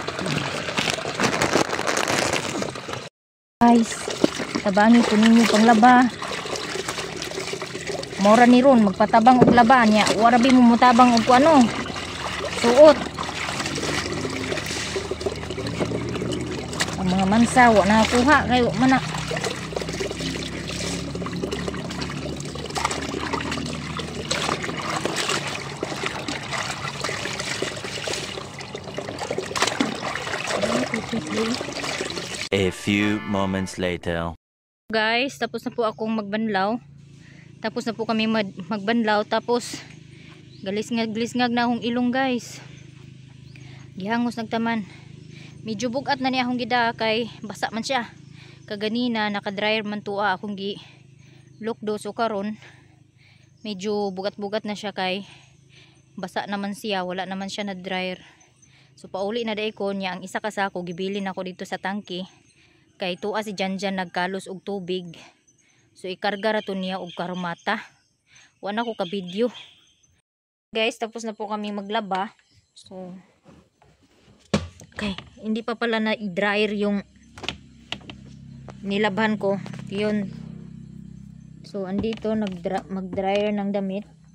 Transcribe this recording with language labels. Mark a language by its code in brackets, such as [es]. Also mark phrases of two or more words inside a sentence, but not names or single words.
[ceb] Guys, tabangi ko ninyo panglaba. Mora ni ron magpatabang og laba niya. Warabi mo mutabang og ano. Suot. Ang mga mansa wa na kuha kayo man na. [en] A few moments later. [tl] Guys, tapos na po akong magbanlaw. Tapos na po kami magbanlaw. [ceb] Tapos galisngag na akong ilong guys. Gihangos nagtaman. Medyo bugat na niya akong gida kay basa man siya. Kaganina naka-dryer man tuwa akong gi lokdo so karon medyo bugat-bugat na siya kay basa naman siya, wala naman siya na dryer. So pauli na day ko niya ang isa ka sako gibilin ako dito sa tangke. Kay tuwa si Janjan nagkalos og tubig. So ikarga ra to niya og karmata. Wa na ko ka video. [tl] Guys, tapos na po kami maglaba. So okay, hindi pa pala na i-dryer yung nilabhan ko. Yun. So andito mag-dryer ng damit.